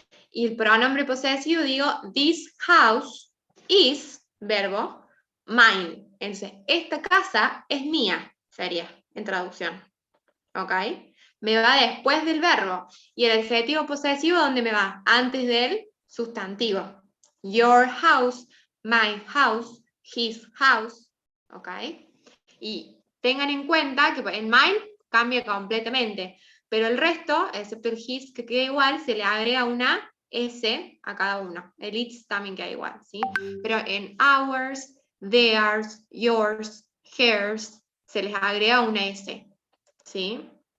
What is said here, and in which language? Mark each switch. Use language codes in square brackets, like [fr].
[es] Y el pronombre posesivo digo [en] this house is, [es] verbo, [en] mine. [es] Entonces, esta casa es mía, sería en traducción. ¿Ok? Me va después del verbo. Y el adjetivo posesivo, ¿dónde me va? Antes del sustantivo. [en] Your house, my house, his house. [es] ¿Ok? Y tengan en cuenta que en mine cambia completamente. Pero el resto, excepto el his, que queda igual, se le agrega una S a cada uno. El its también queda igual, ¿sí? Pero en ours, theirs, yours, hers, se les agrega una S, ¿sí?